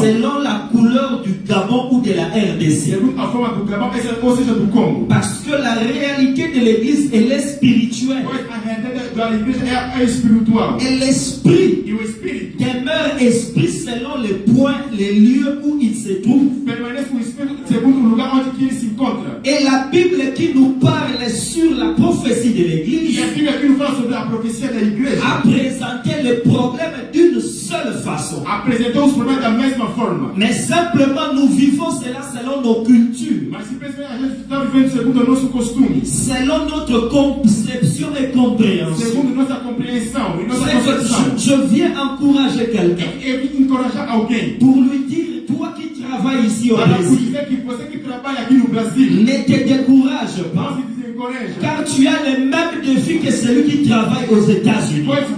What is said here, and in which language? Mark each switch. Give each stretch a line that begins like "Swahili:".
French: selon la couleur du Gabon ou de la RDC.
Portuguese: segundo a forma do Gabão, ou seja, do Congo.
French: Parce que la réalité de l'église, elle est spirituelle.
Portuguese: Pois a realidade da igreja é espiritual.
French: Et l'esprit
Portuguese: E o Espírito
French: demeure esprit selon les points, les lieux où il se trouve.
Portuguese: permanece com o Espírito segundo o lugar onde que ele se encontra.
French: Et la Bible qui nous parle sur la prophétie de
Portuguese: E
French: l'église
Portuguese: a Bíblia aqui nos fala sobre a profecia da igreja.
French: a présenté les problèmes d'une seule façon.
Portuguese: Apresentou os problemas da mesma forma.
French: Mais simplement, nous vivons cela selon nos cultures,
Portuguese: Mas simplesmente a gente está vivendo segundo o nosso costume.
French: selon notre conception et compréhension.
Portuguese: Segundo nossa compreensão e nossa
French: C'est que
Portuguese: concepção.
French: je viens encourager quelqu'un
Portuguese: Eu vim encorajar alguém.
French: pour lui dire, toi qui travailles ici au
Portuguese: Para
French: Brésil,
Portuguese: dizer que você que trabalha aqui no Brasil,
French: ne te décourage
Portuguese: não
French: pas.
Portuguese: se
French: Car tu as les mêmes défis que celui qui travaille aux États-Unis.